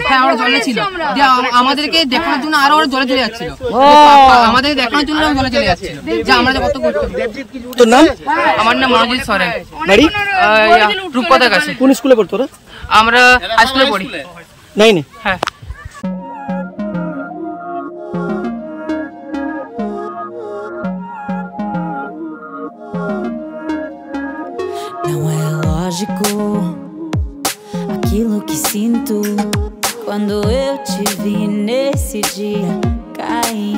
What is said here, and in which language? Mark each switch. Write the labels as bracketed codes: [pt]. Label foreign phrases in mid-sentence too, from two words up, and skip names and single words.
[bn] হ্যাঁ, ওরা জলে ছিল। আমাদেরকে দেখানোর জন্য আরো ওরা জলে চলে যাচ্ছিল, আমাদের দেখানোর জন্য জলে চলে যাচ্ছিল যে আমরা কত করতাম। তোর নাম? আমার নাম মনোজিৎ সরেন, বাড়ি রূপকথার কাছে। কোন স্কুলে পড়তো ওরা? আমরা হাই স্কুলে পড়ি, 9-এ। হ্যাঁ। [pt] Não é lógico aquilo que sinto quando eu te vi nesse dia cair.